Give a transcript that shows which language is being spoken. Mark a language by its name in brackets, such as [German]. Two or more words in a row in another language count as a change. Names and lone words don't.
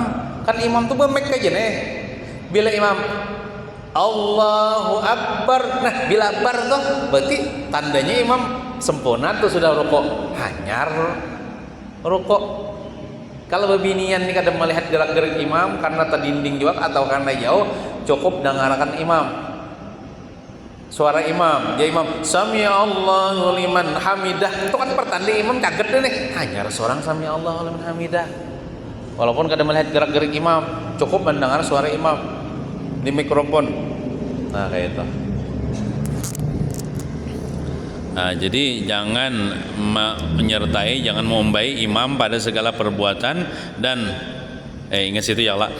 [Banjar] Kan imam tuh bemek aja nih. Bila imam [Arabic] الله أكبر, [Banjar] nah bila bar tuh berarti tandanya imam sempurna tuh sudah rukuk. Hanyar rukuk. [Indonesian] Kalau babinian ini kadang melihat gerak-gerik imam karena terdinding juga atau karena jauh, cukup dengarkan imam. Suara imam, ya imam [Arabic] سمع الله لمن حمده. [Banjar] Itu kan pertanda imam kaget deh nih. [Indonesian] Hanya seorang [Arabic] سمع الله لمن حمده. [Indonesian] Walaupun kadang melihat gerak-gerik imam, cukup mendengar suara imam di mikrofon. Nah, kayak itu. Nah, jadi jangan menyertai, jangan memumbai imam pada segala perbuatan dan ingat situ [Arabic] يا الله.